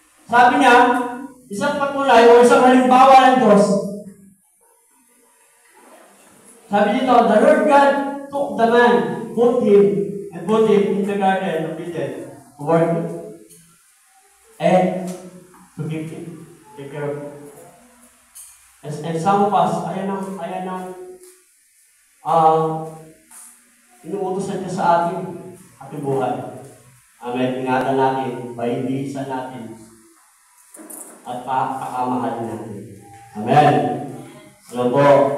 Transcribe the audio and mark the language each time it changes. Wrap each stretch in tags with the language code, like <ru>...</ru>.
<tl>Sabi niya, isang patunay o isang halimbawa ng Diyos. Sabi dito,</tl> <en>the Lord God took the man, put him in the garden of Eden, to work it, and to give it, take care of it. And some of us,</en> <tl>ayan ang inuutosan niya sa ating buhay. Amen. Ingatan natin, paibigsan natin, at pakamahalin natin. Amen. Ano po?</tl>